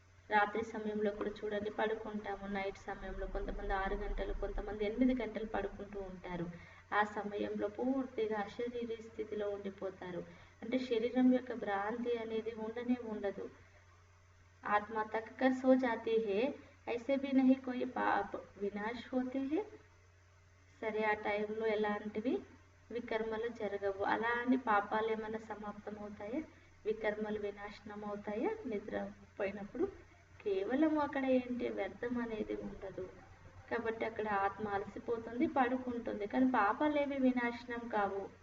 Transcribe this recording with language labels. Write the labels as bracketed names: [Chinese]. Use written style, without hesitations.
[Telugu] రాత్రి సమయంలో కూడా చూడండి పడుకుంటాము, నైట్ సమయంలో కొంతమంది 6 గంటలు, కొంతమంది 8 గంటలు పడుకుంటూ ఉంటారు. ఆ సమయంలో పూర్తిగా అశరీరీ స్థితిలో ఉండిపోతారు. అంటే శరీరం యొక్క భ్రాంతి అనేది ఉండనే ఉండదు. [Hindi] आत्मा तक कर सो जाती है, ऐसे भी नहीं कोई पाप विनाश होते हैं. [Telugu] సరే ఆ టైంలో ఎలాంటివి వికర్మలు జరగవు. అలా అని పాపాలు ఏమైనా సమాప్తం అవుతాయా, వికర్మలు వినాశనం అవుతాయా? నిద్రపోయినప్పుడు కేవలం అక్కడ ఏంటి, వ్యర్థం అనేది ఉండదు. కాబట్టి అక్కడ ఆత్మ అలసిపోతుంది, పడుకుంటుంది, కానీ పాపాలు ఏవి వినాశనం కావు.